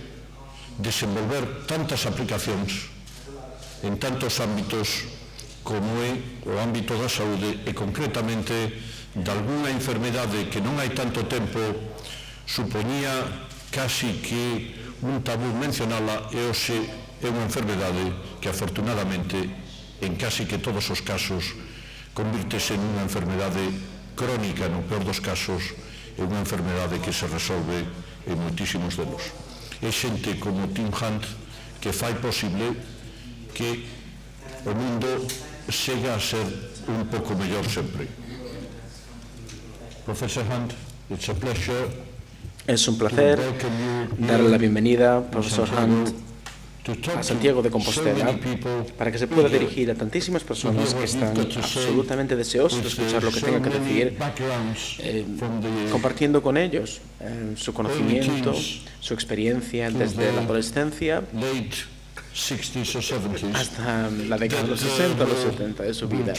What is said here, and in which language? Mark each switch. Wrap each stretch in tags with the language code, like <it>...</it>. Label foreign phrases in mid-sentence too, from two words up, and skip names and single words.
<gl>desenvolver tantas aplicacións en tantos ámbitos como é o ámbito da saúde, e concretamente de alguna enfermedade que non hai tanto tempo supoñía casi que un tabú mencionala, e hoxe é unha enfermedade que afortunadamente en casi que todos os casos convírtese en unha enfermedade crónica, no peor dos casos é unha enfermedade que se resolve en moitísimos delos. É xente como Tim Hunt que fai posible que o mundo chega a ser un pouco mellor sempre.</gl> <en>Professor Hunt, it's a pleasure.</en> <es>Es un placer darle la bienvenida, profesor Hunt, a Santiago de Compostela, para que se pueda dirigir a tantísimas personas que están absolutamente deseosas de escuchar lo que tenga que decir, compartiendo con ellos su conocimiento, su experiencia desde la adolescencia hasta la década de los 60 o los 70 de su vida.</es>